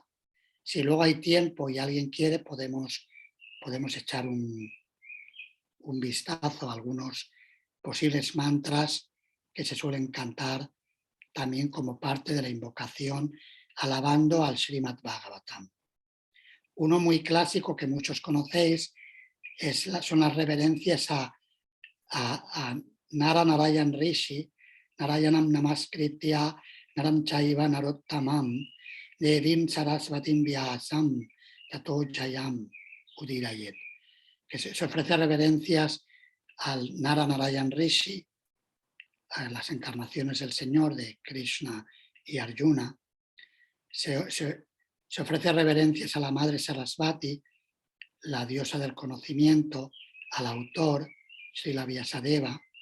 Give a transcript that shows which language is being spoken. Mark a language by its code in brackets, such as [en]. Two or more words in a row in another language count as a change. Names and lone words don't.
[es] Si luego hay tiempo y alguien quiere, podemos echar un vistazo a algunos posibles mantras que se suelen cantar también como parte de la invocación alabando al Srimad Bhagavatam. Uno muy clásico que muchos conocéis son las reverencias a Nara Narayan Rishi, [sa] Narayanam Namaskritya, Naram Chaiva Narottamam, Devim Sarasvatim Vyasam, Tato Jayam Udirayet, [es] que se ofrece reverencias al Nara Narayan Rishi, a las encarnaciones del Señor de Krishna y Arjuna. Se ofrece reverencias a la Madre Sarasvati, la diosa del conocimiento, al autor, Srila Vyasadeva.